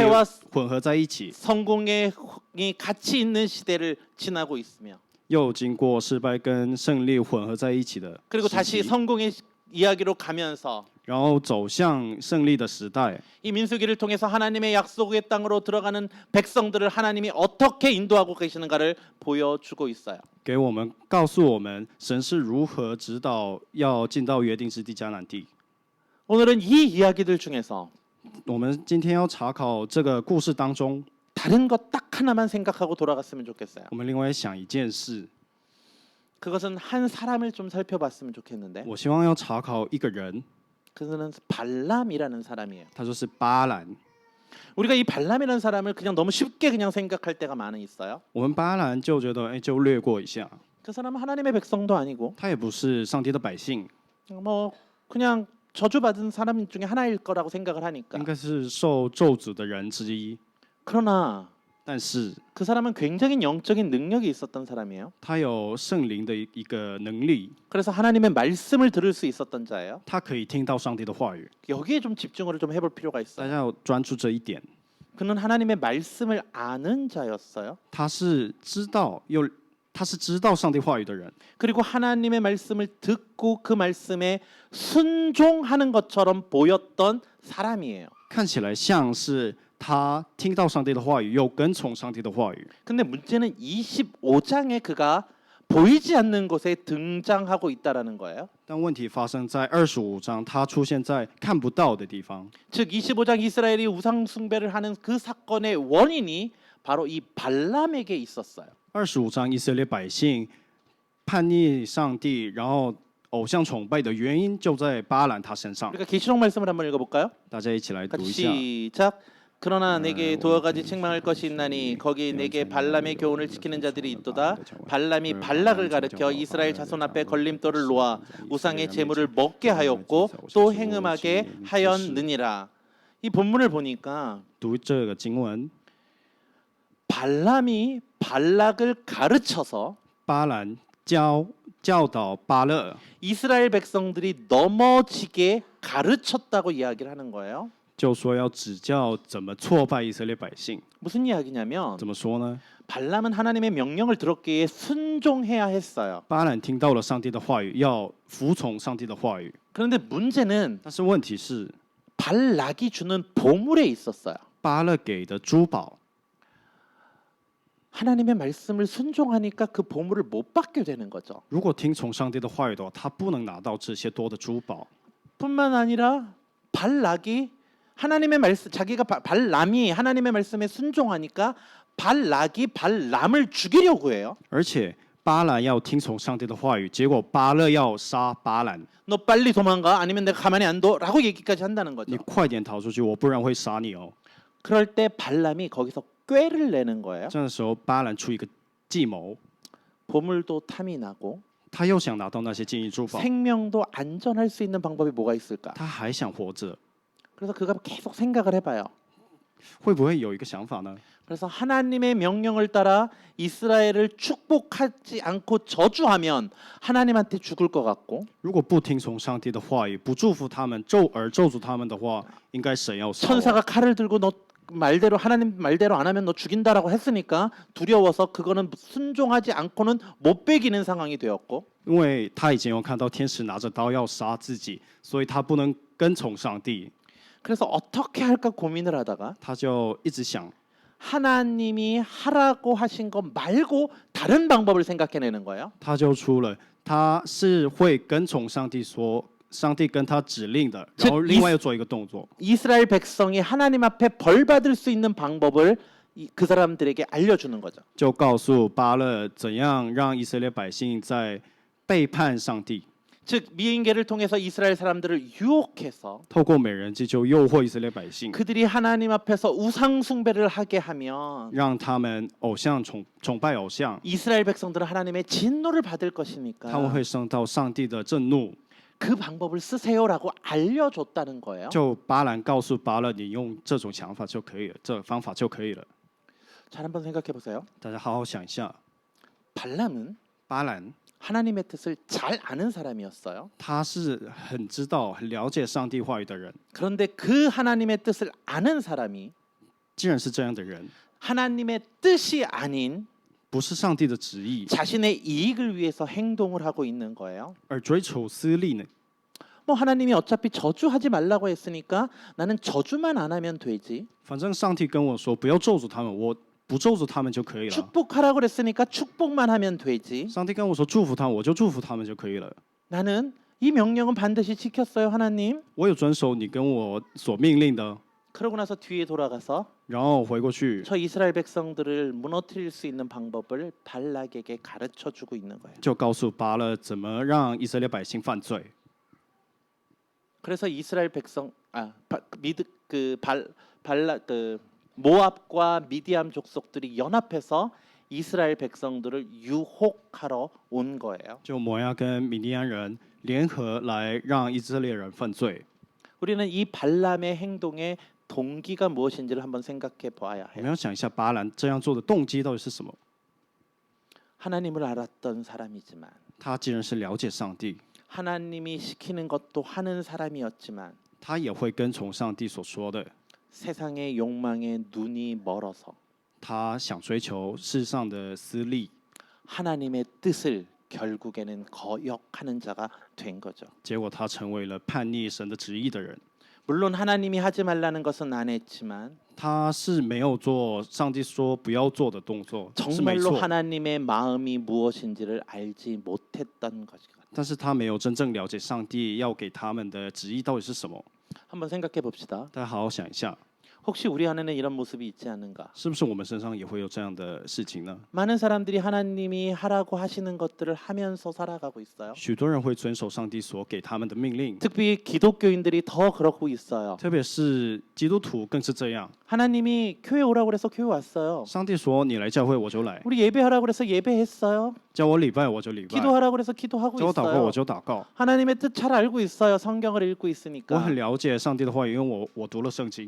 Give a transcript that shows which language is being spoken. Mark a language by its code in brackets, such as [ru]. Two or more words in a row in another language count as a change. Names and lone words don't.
[ko] 실패와 [zh] 混合在一起， [ko] 성공의 같이 있는 시대를 지나고 있으며 [zh] 又经过失败跟胜利混合在一起的 [ko] 그리고 [zh] 时 [ko] 다시 [zh] 期， [ko] 성공의 이야기로 가면서 [zh] 然后走向胜利的时代。 [ko] 이 민수기를 통해서 하나님의 약속의 땅으로 들어가는 백성들을 하나님이 어떻게 인도하고 계시는가를 보여주고 있어요. [zh] 给我们告诉我们，神是如何指导要进到约定之地迦南地。 [ko] 오늘은 이 이야기들 중에서 [zh] 我们今天要查考这个故事当中， [ko] 다른 것 딱 하나만 생각하고 돌아갔으면 좋겠어요. [zh] 我们另外想一件事， [ko] 그것은 한 사람을 좀 살펴봤으면 좋겠는데 [zh] 我希望要查考一个人， [ko] 그는 발람이라는 사람이에요. [zh] 他就是巴兰。 [ko] 우리가 이 발람이라는 사람을 그냥 너무 쉽게 그냥 생각할 때가 많이 있어요. [zh] 我们巴兰就觉得，哎，就略过一下， [ko] 그 사람은 하나님의 백성도 아니고 [zh] 他也不是上帝的百姓， [ko] 뭐 그냥 저주받은 사람 중에 하나일 거라고 생각을 하니까. [zh] 应该是受咒诅的人之一。 [ko] 그러나 [zh] 但是 [ko] 그 사람은 굉장히 영적인 능력이 있었던 사람이에요. [zh] 他有圣灵的一个能力， [ko] 그래서 하나님의 말씀을 들을 수 있었던 자예요. [zh] 他可以听到上帝的话语。 [ko] 여기에 좀 집중을 좀 해볼 필요가 [zh] 大 [ko] 있어요. [zh] 家要专注这一点， [ko] 그는 하나님의 말씀을 아는 자였어요. [zh] 他是知道上帝话语的人， [ko] 그리고 하나님의 말씀을 듣고 그 말씀에 순종하는 것처럼 보였던 사람이에요. [zh] 看起来像是他听到上帝的话语，又跟从上帝的话语。 [ko] 근데 문제는 25장에 그가 보이지 않는 곳에 등장하고 있다라는 거예요. [zh] 但问题发生在25章，他出现在看不到的地方。 [ko] 즉 25장 이스라엘이 우상 숭배를 하는 그 사건의 원인이 바로 이 발람에게 있었어요. [zh] 25 章以色列百姓叛逆上帝，然后偶像崇拜的原因就在巴兰他身上。 [ko] 우리가 계시록 말씀을 한번 읽어볼까요? [zh] 大家一起来读一下。 [ko] 같이 시작. 그러나 내게 두어 가지 책망할 것이 있나니 거기 내게 발람의 교훈을 지키는 자들이 있도다. 발람이 발락을 가르쳐 이스라엘 자손 앞에 걸림돌을 놓아 우상의 제물을 먹게 하였고 또 행음하게 하였느니라. 이 본문을 보니까 [zh] 读这个经文， [ko] 발람이 발락을 가르쳐서 [zh] 巴兰教导巴勒， [ko] 이스라엘 백성들이 넘어지게 가르쳤다고 이야기를 하는 거예요. [zh] 就说要指教怎么挫败以色列百姓。 [ko] 무슨 이야기냐면 [zh] 怎么说呢？ [ko] 발람은 하나님의 명령을 들었기에 순종해야 했어요. [zh] 巴兰听到了上帝的话语，要服从上帝的话语。 [ko] 그런데 문제는 [zh] 但是问题是， [ko] 발락이 주는 보물에 있었어요. [zh] 巴勒给的珠宝， [ko] 하나님의 말씀을 순종하니까 그 보물을 못 받게 되는 거죠. [zh] 如果听从上帝的话语的话，他不能拿到这些多的珠宝。 [ko] 뿐만 아니라 발락이 하나님의 말씀 자기가 발람이 하나님의 말씀에 순종하니까 발락이 발람을 죽이려고 해요. [zh] 而且巴兰要听从上帝的话语，结果巴勒要杀巴兰。 [ko] 너 빨리 도망가 아니면 내가 가만히 안 둬라고 얘기까지 한다는 [zh] 你 [ko] 거죠. [zh] 快点逃出去，我不然会杀你哦。 [ko] 그럴 때 발람이 거기서 꾀를 내는 거예요. [zh] 这样的时候，巴兰出一个计谋， [ko] 보물도 탐이 나고 [zh] 他又想拿到那些金银珠宝， [ko] 생명도 안전할 수 있는 방법이 뭐가 있을까? [zh] 他还想活着， [ko] 그래서 그가 계속 생각을 해봐요. [zh] 会不会有一个想法呢？ [ko] 그래서 하나님의 명령을 따라 이스라엘을 축복하지 않고 저주하면 하나님한테 죽을 것 같고 [zh] 如果不听从上帝的话语，不祝福他们，咒诅他们的话，应该神要杀我。 [ko] 천사가 칼을 들고 너 말대로 하나님 말대로 안 하면 너 죽인다라고 했으니까 두려워서 그거는 순종하지 않고는 못 베기는 상황이 되었고 [zh] 因为他已经有看到天使拿着刀要杀自己，所以他不能跟从上帝， [ko] 그래서 어떻게 할까 고민을 하다가 [zh] 他就一直想， [ko] 하나님이 하라고 하신 것 말고 다른 방법을 생각해내는 거예요. [zh] 他就出了，他是会跟从上帝说，上帝跟他指令的，然后另外又做一个动作， [ko] 이스라엘 백성이 하나님 앞에 벌 받을 수 있는 방법을 그 사람들에게 알려주는 거죠. [zh] 就告诉巴勒怎样让以色列百姓在背叛上帝， [ko] 즉 미인계를 통해서 이스라엘 사람들을 유혹해서 [zh] 透过美人计就诱惑以色列百姓， [ko] 그들이 하나님 앞에서 우상 숭배를 하게 하면 [zh] 让他们偶像崇拜偶像， [ko] 이스라엘 백성들은 하나님의 진노를 받을 [zh] 他们 [ko] 것이니까 [zh] 会受到上帝的震怒。 [ko] 그 방법을 쓰세요라고 알려줬다는 거예요. [zh] 就巴兰告诉巴勒，你用这种想法就可以了，这方法就可以了。 [ko] 잘 한번 생각해 보세요. [zh] 大家好好想一下， [ko] 발람은 [zh] 巴兰 [ko] 하나님의 뜻을 잘 아는 사람이었어요. [zh] 他是很知道、很了解上帝话语的人。 [ko] 그런데 그 하나님의 뜻을 아는 사람이 [zh] 既然是这样的人， [ko] 하나님의 뜻이 아닌 [zh] 不是上帝的旨意， [ko] 자신의 이익을 위해서 행동을 하고 있는 거예요. [zh] 而追求私利呢？ [ko] 뭐 하나님이 어차피 저주하지 말라고 했으니까 나는 저주만 안 하면 되지. [zh] 反正上帝跟我说不要咒诅他们，我不咒诅他们就可以了。 [ko] 축복하라고 그랬으니까 축복만 하면 되지. [zh] 上帝跟我说祝福他们，我就祝福他们就可以了。 [ko] 나는 이 명령은 반드시 지켰어요, 하나님. [zh] 我有遵守你跟我所命令的， [ko] 그러고 나서 뒤에 돌아가서 [zh] 然后回过去 [ko] 저 이스라엘 백성들을 무너뜨릴 수 있는 방법을 발락에게 가르쳐 주고 있는 거예요. [zh] 就告诉巴勒怎么让以色列百姓犯罪。 [ko] 그래서 이스라엘 백성 모압과 미디암 족속들이 연합해서 이스라엘 백성들을 유혹하러 온 거예요. [zh] 就摩押跟米利安人联合来让以色列人犯罪。 [ko] 우리는 이 발람의 행동의 동기가 무엇인지를 한번 생각해 봐야 [zh] 我们 [ko] 해요. [zh] 要想一下巴兰这样做的动机到底是什么？ [ko] 하나님을 알았던 사람이지만 [zh] 他既然是了解上帝， [ko] 하나님이 시키는 것도 하는 사람이었지만 [zh] 他也会跟从上帝所说的。 [ko] 세상의 욕망에 눈이 멀어서 [zh] 他想追求世上的私利， [ko] 하나님의 뜻을 결국에는 거역하는 자가 된 거죠. [zh] 结果他成为了叛逆神的旨意的人。 [ko] 물론 하나님이 하지 말라는 것은 안 했지만 [zh] 他是没有做上帝说不要做的动作，是没 [ko] 정말로 [zh] 错。 [ko] 하나님의 마음이 무엇인지를 알지 못했던 것이죠. [zh] 但是他没有真正了解上帝要给他们的旨意到底是什么。 [ko] 한번 생각해 봅시다. [zh] 大家好好想一下， [ko] 혹시 우리 안에는 이런 모습이 있지 않는가? [zh] 是不是我们身上也会有这样的事情呢？ [ko] 많은 사람들이 하나님이 하라고 하시는 것들을 하면서 살아가고 있어요. [zh] 许多人会遵守上帝所给他们的命令， [ko] 특히 기독교인들이 더 그러고 있어요. [zh] 特别是基督徒更是这样。 [ko] 하나님이 교회 오라고 그래서 교회 왔어요. [zh] 上帝说你来教会我就来， [ko] 우리 예배하라고 그래서 예배했어요. [zh] 叫我礼拜我就礼拜， [ko] 기도하라고 그래서 기도하고 [zh] 叫我祷告我 [ko] 있어요. [zh] 就祷告。 [ko] 하나님의 뜻 잘 알고 있어요. 성경을 읽고 [zh] 我 [ko] 있으니까. [zh] 很了解上帝的话语，因为我读了圣经。